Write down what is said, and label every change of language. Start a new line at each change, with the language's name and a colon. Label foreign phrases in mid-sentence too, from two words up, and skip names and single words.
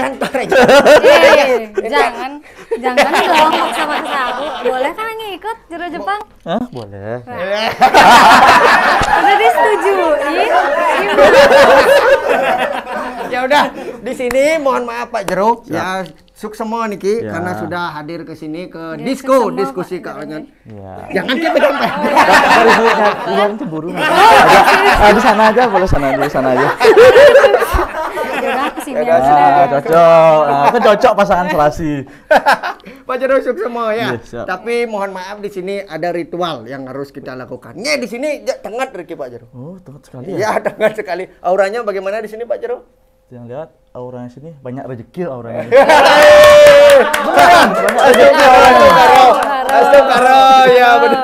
Indonesian: jangan dong maksa-maksa aku. Boleh kan ikut Jero Jepang? Hah, boleh. Udah disetujuin. Ya udah, di sini mohon maaf Pak Jero, ya
Balinese: suksemo niki
Indonesian: Ya. karena sudah hadir ke sini ke Ya, disko, suksemo, diskusi Pak Kak Onyot. Ya. Jangan kita pegang Pak. Iya, itu buru. Di sana aja, boleh sana aja. Yaudah kesini Yaudah, aja. sini aja. Cocok. Kan cocok pasangan serasi. Pak Jero suksemo ya. Iya, siap. Tapi mohon maaf di sini ada ritual yang harus kita lakukan. Di sini tengah Riki Pak Jero. Oh, tepat sekali ya. Iya, tengah sekali. Auranya bagaimana di sini Pak Jero? Yang lihat auranya sini banyak rezeki auranya. Astagfirullah, ya benar.